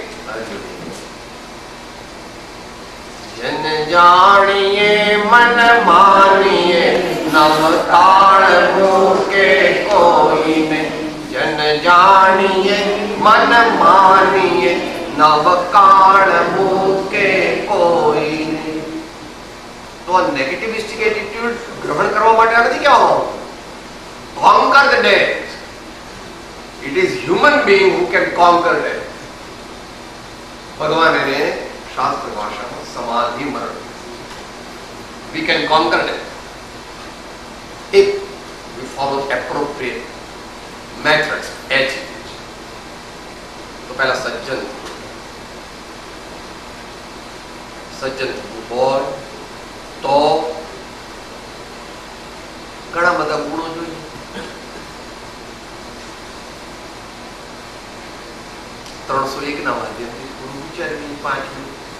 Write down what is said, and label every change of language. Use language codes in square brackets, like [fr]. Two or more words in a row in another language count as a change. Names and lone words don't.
[gu] જન જાણીએ મન માનીએ નવ તાળ મૂકે કોઈને. જન જાણીએ મન માનીએ નવ કાળ મૂકે કોઈને. તો [en] negativistic attitude [gu] ગ્રહણ કરવા માટે નથી કહેવામાં. [en] Conquer the death. It is human being who can conquer death. [gu] ભગવાન એને શાસ્ત્ર ભાષામાં સમાધિ મરણ. [en] We can conquer death if we follow appropriate methods, attitudes. [gu] તો પહેલા સજ્જન થવું હોય તો ઘણા બધા ગુણો જોઈએ. 301 ના માધ્યમથી થોડું વિચારવી 5 મિનિટ.